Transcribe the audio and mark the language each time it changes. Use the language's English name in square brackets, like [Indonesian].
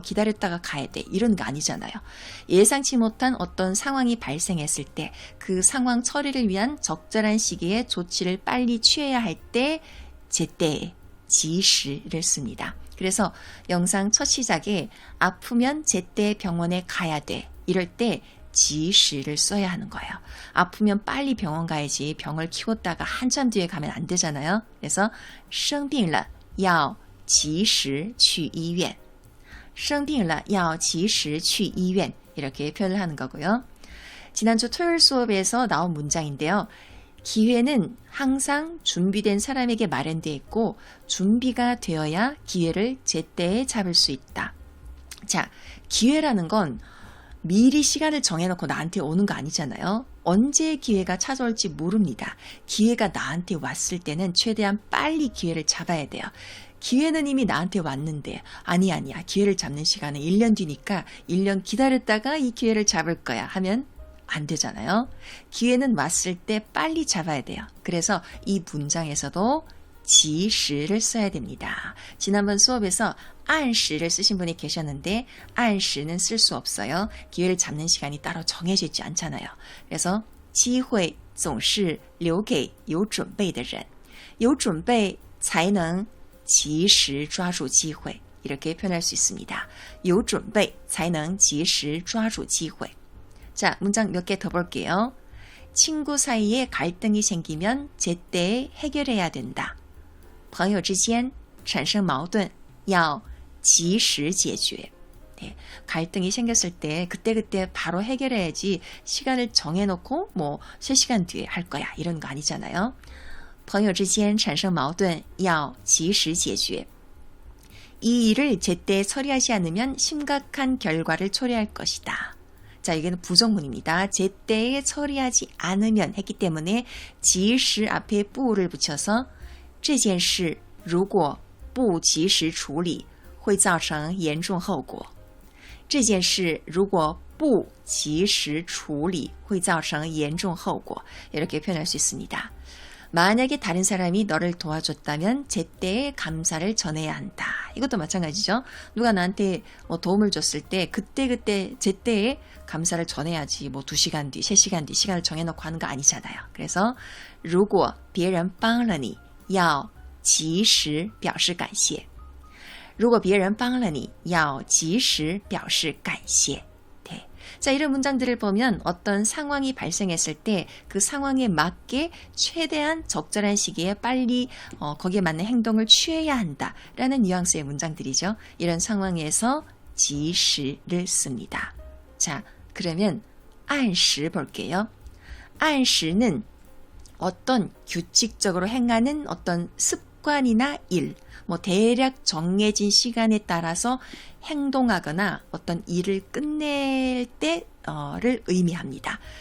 [Korean] 기다렸다가 가야 돼. 이런 거 아니잖아요. 예상치 못한 어떤 상황이 발생했을 때 그 상황 처리를 위한 적절한 시기에 조치를 빨리 취해야 할 때 제때, 及时를 씁니다. 그래서 영상 첫 시작에 아프면 제때 병원에 가야 돼. 이럴 때 及时를 써야 하는 거예요. 아프면 빨리 병원 가야지. 병을 키웠다가 한참 뒤에 가면 안 되잖아요. [Chinese] 그래서 生病了要及时去医院. 生病了要及时去医院. [Korean] 이렇게 표현을 하는 거고요. 지난주 토요일 수업에서 나온 문장인데요. 기회는 항상 준비된 사람에게 마련되어 있고 준비가 되어야 기회를 제때에 잡을 수 있다. 자, 기회라는 건 미리 시간을 정해놓고 나한테 오는 거 아니잖아요. 언제 기회가 찾아올지 모릅니다. 기회가 나한테 왔을 때는 최대한 빨리 기회를 잡아야 돼요. 기회는 이미 나한테 왔는데 아니야. 기회를 잡는 시간은 1년 뒤니까 1년 기다렸다가 이 기회를 잡을 거야 하면 안 되잖아요. 기회는 왔을 때 빨리 잡아야 돼요. 그래서 이 문장에서도 及时를 써야 됩니다. 지난번 수업에서 按时를 쓰신 분이 계셨는데 按时는 쓸 수 없어요. 기회를 잡는 시간이 따로 정해져 있지 않잖아요. [Chinese] 그래서 机会总是留给有准备的人. 有准备才能及时抓住机会. [Korean] 이렇게 표현할 수 있습니다. [Chinese] 有准备才能及时抓住机会. [Korean] 자, 문장 몇 개 더 볼게요. 친구 사이에 갈등이 생기면 제때 해결해야 된다. [Chinese] 朋友之间产生矛盾要及时解决. [Korean] 네, 갈등이 생겼을 때 그때그때 바로 해결해야지 시간을 정해놓고 뭐 3시간 뒤에 할 거야 이런 거 아니잖아요. [Chinese] 朋友之间产生矛盾要及时解决. [Korean] 이 일을 제때 처리하지 않으면 심각한 결과를 초래할 것이다. 자, 이게는 부정문입니다. 제때에 처리하지 않으면 했기 때문에 及时 앞에 不를 붙여서 这件事如果不及时处理会造成严重后果. [Chinese] 这件事如果不及时处理会造成严重后果. [Korean] 이렇게 표현할 수 있습니다. 만약에 다른 사람이 너를 도와줬다면 제때에 감사를 전해야 한다. 이것도 마찬가지죠. 누가 나한테 도움을 줬을 때 그때 제때에 감사를 전해야지. 뭐 2시간 뒤, 3시간 뒤 시간을 정해놓고 하는 거 아니잖아요. [Chinese] 그래서 如果别人帮了你要及时表示感谢. 如果别人帮了你要及时表示感谢. 네. [Korean] 자, 이런 문장들을 보면 어떤 상황이 발생했을 때 그 상황에 맞게 최대한 적절한 시기에 빨리 거기에 맞는 행동을 취해야 한다라는 뉘앙스의 문장들이죠. 이런 상황에서 及时를 씁니다. 자, 그러면 按时 볼게요. 按时는 어떤 규칙적으로 행하는 어떤 습관이나 일, 뭐 대략 정해진 시간에 따라서 행동하거나 어떤 일을 끝낼 때를 의미합니다.